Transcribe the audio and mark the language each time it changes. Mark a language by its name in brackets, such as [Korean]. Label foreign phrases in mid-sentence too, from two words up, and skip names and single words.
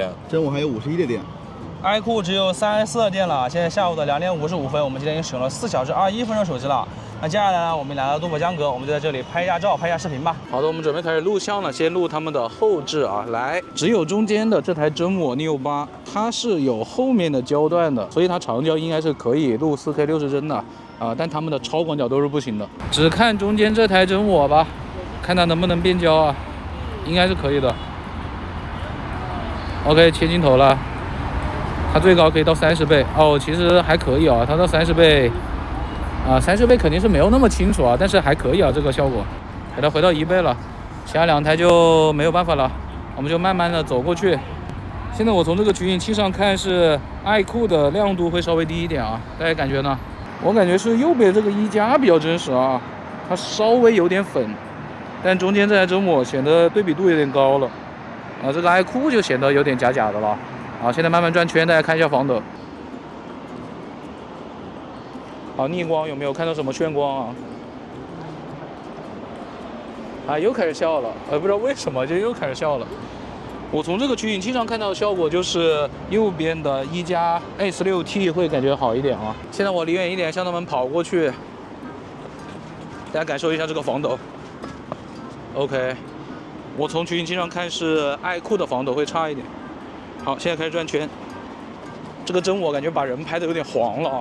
[Chinese] 真我還有51的電。愛酷只有34的電了。現在下午的2點55分，我們今天已經使用了4小時21分鐘手機了。那接下來呢，我們來到多佛江閣，我們就在這裡拍一下照，拍一下視頻吧。好的，我們準備開始錄像了，先錄他們的後置啊。來，只有中間的這台真我 Neo 8，它是有後面的焦段的，所以它長焦應該是可以錄4K 60幀的啊，但他們的超廣角都是不行的。只看中間這台真我吧，看它能不能變焦啊，應該是可以的。OK， 切鏡頭了，它最高可以到30倍哦，其實還可以啊，它到30倍啊，30倍肯定是沒有那麼清楚啊，但是還可以啊，這個效果。給它回到1倍了，其他2台就沒有辦法了，我們就慢慢的走過去。現在我從這個取景器上看是愛酷的亮度會稍微低一點啊，大家感覺呢？我感覺是右邊這個一加比較真實啊，它稍微有點粉，但中間這台真我顯得對比度有點高了。啊，這個愛酷就顯得有點假假的了。啊，現在慢慢轉圈，大家看一下防抖。好，逆光有沒有看到什麼眩光啊？啊，又開始笑了，不知道為什麼就又開始笑了。我從這個取景器上看到的效果就是右邊的一加 S6T 會感覺好一點啊。現在我離遠一點向他們跑過去，大家感受一下這個防抖。OK。我從取景器上看是愛酷的防抖會差一點。好，現在開始轉圈。這個真我感覺把人拍得有點黃了啊。